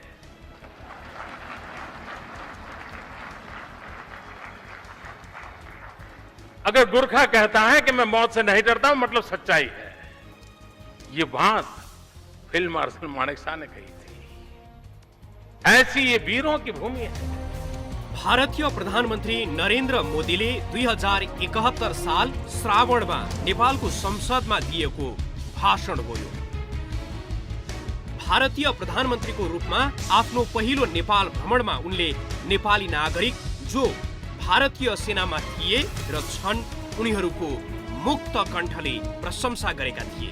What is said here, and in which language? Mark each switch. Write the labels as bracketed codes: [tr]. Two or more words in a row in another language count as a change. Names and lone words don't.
[hi] अगर गुरखा कहता है कि मैं मौत से नहीं डरता हूं, मतलब सच्चाई है। ये बात फील्ड मार्शल मानेकशॉ ने कही थी। ऐसी ये वीरों की भूमि है। [ne] भारतीय प्रधानमन्त्री नरेन्द्र मोदीले 2071 साल श्रावणमा नेपालको संसदमा दिएको भाषण हो यो। भारतीय प्रधानमन्त्रीको रूपमा आफ्नो पहिलो नेपाल भ्रमणमा उनले नेपाली नागरिक जो भारतीय सेनामा थिए र छन् उनीहरूको मुक्त कण्ठले प्रशंसा गरेका थिए।